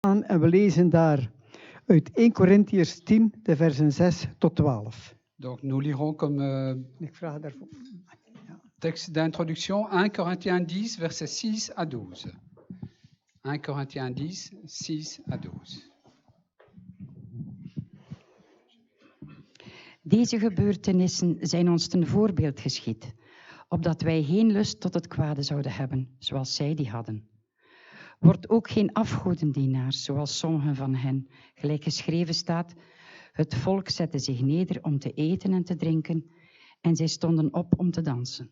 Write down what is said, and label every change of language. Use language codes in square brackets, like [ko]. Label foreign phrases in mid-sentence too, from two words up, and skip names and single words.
[nl] En we lezen daar uit 1 Corinthiërs 10, de versen 6 tot 12. [fr] Donc nous lirons comme [nl] Ik vraag daarvoor. [fr] texte d'introduction 1 Corinthiens 10, versets 6 à 12. 1 Corinthiens 10, 6 à 12. [nl] Deze gebeurtenissen zijn ons ten voorbeeld geschied, opdat wij geen lust tot het kwade zouden hebben, zoals zij die hadden. Word ook geen afgodendienaars, zoals sommigen van hen, gelijk geschreven staat, het volk zette zich neder om te eten en te drinken, en zij stonden op om te dansen.